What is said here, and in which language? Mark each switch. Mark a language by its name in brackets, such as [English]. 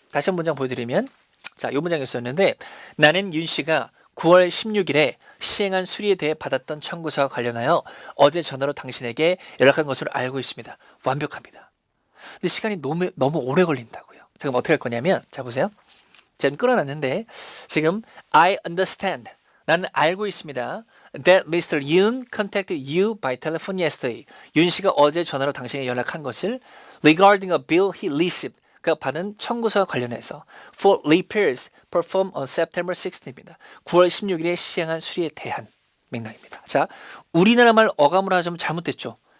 [Korean] 다시 한 문장 보여드리면 자, 이 문장이었었는데 나는 윤 씨가 9월 16일에 시행한 수리에 대해 받았던 청구서와 관련하여 어제 전화로 당신에게 연락한 것으로 알고 있습니다. 완벽합니다. 근데 시간이 너무 오래 걸린다고요. 자, 그럼 어떻게 할 거냐면 자, 보세요. 지금 끌어놨는데 지금 [English] I understand. [Korean] 나는 알고 있습니다. [English] That Mr. Yoon contacted you by telephone yesterday. [Korean] 윤 씨가 어제 전화로 당신에게 연락한 것을 [English] regarding a bill he received. [Korean] 그가 받은 청구서와 관련해서 [English] for repairs performed on September 16일입니다. [Korean] 9월 16일에 시행한 수리에 대한 맥락입니다. 자, 우리나라 말 어감으로 하자면 잘못됐죠.